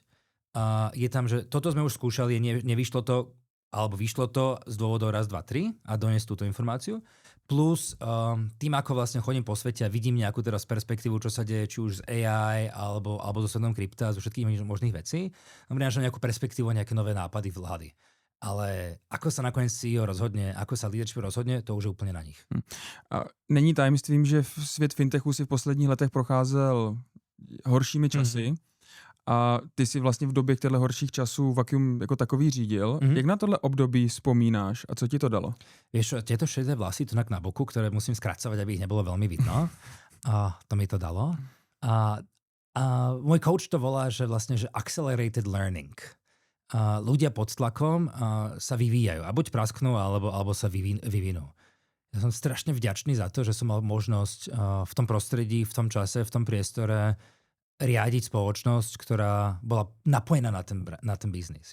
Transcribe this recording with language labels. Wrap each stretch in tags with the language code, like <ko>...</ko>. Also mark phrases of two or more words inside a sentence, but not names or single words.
<sk>Je tam, že toto sme už skúšali, nevyšlo to, alebo vyšlo to z dôvodov raz, dva, tri a doniesť túto informáciu. Plus tým, ako vlastne chodím po svete a vidím nejakú teraz perspektívu, čo sa deje, či už z AI, alebo so svetom krypta, zo všetkých možných vecí, prinášam nejakú perspektívu, nejaké nové nápady, vlády. Ale ako sa nakoniec CEO rozhodne, ako sa leadership rozhodne, to už je úplně na nich.</sk> <cs>A není tajemstvím, že svět fintechu si v posledních letech procházel horšími časy a ty si vlastně v době těchto horších časů Vacuum jako takový řídil. Jak na tohle období vzpomínáš a co ti to dalo?</cs> <sk>Vieš, tieto šedé vlasy tu na boku, ktoré musím skracovať, aby ich nebolo veľmi vidno. A to mi to dalo. A môj coach to volá, že vlastne, že</sk> <en>accelerated learning.</en> <sk>Ľudia pod tlakom sa vyvíjajú. A buď prasknú, alebo sa vyvinú. Ja som strašne vďačný za to, že som mal možnosť v tom prostredí, v tom čase, v tom priestore riadiť spoločnosť, ktorá bola napojená na ten biznis.</sk>